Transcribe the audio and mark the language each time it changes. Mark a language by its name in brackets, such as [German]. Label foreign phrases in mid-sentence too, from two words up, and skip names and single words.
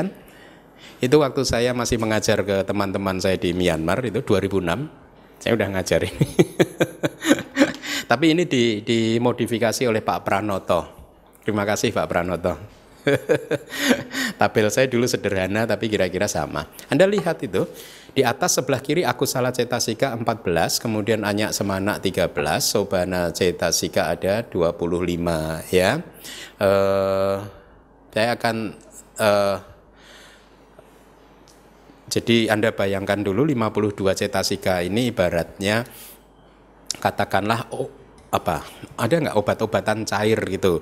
[Indonesian] Itu waktu saya masih mengajar ke teman-teman saya di Myanmar, itu 2006. Saya udah ngajar ini. Tapi ini dimodifikasi oleh Pak Pranoto. Terima kasih Pak Pranoto. Tabel saya dulu sederhana tapi kira-kira sama. Anda lihat itu di atas sebelah kiri [Pali] akusala cetasika [Indonesian] 14, kemudian [Pali] anyak semana [Indonesian] 13, [Pali] sobana cetasika [Indonesian] ada 25 ya. Saya akan jadi Anda bayangkan dulu 52 cetasika ini ibaratnya katakanlah ada nggak obat-obatan cair gitu.